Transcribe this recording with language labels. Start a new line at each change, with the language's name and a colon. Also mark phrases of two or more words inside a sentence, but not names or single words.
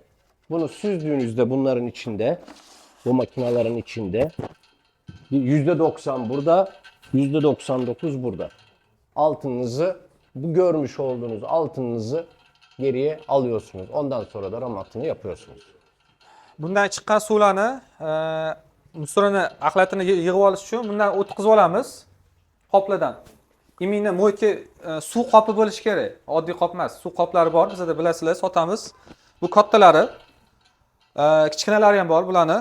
Turkish: Bunu süzdüğünüzde bunların içinde, bu makinelerin içinde %90 burada, %99 burada. Altınınızı, bu görmüş olduğunuz altınınızı geriye alıyorsunuz. Ondan sonra da ram altını yapıyorsunuz.
Uzbek: Bundan chiqqan suvlarni musorani axlatini yig'ib olish uchun bundan o'tkazib olamiz qoplardan. Imini mo'yka suv qopi bo'lishi kerak. Oddiy qop emas, suv qoplari bor. Bizda bilasizlar, sotamiz. Bu kattalari, kichkinalari ham bor bularni.